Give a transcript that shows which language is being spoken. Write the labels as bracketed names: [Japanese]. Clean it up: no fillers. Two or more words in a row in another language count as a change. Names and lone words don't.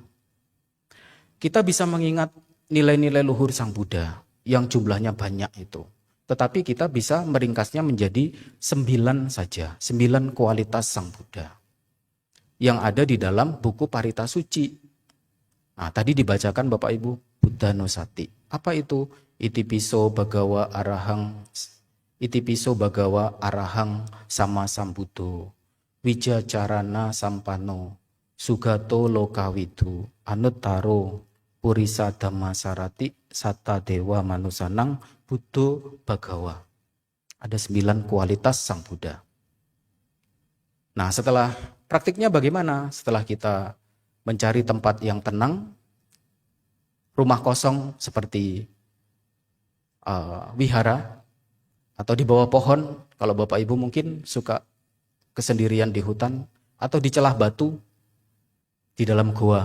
[Indonesian] Kita bisa mengingat nilai-nilai luhur Sang Buddha yang jumlahnya banyak itu. Tetapi kita bisa meringkasnya menjadi 9 saja, 9 kualitas Sang Buddha yang ada di dalam buku Parita Suci. Nah, tadi dibacakan Bapak Ibu, Buddhanussati. Apa itu? [Pali] Itipiso bagawa arahang sama sambuddho, wijacarana sampano, sugato lokawidu, anuttaro, purisa dhammasarati, satta dewa manusanang, buddho bagawa. [Indonesian] Ada 9 kualitas Sang Buddha. Nah, setelah praktiknya bagaimana? Setelah kita mencari tempat yang tenang, rumah kosong seperti wihara, atau di bawah pohon, kalau Bapak Ibu mungkin suka kesendirian di hutan, atau di celah batu, di dalam gua.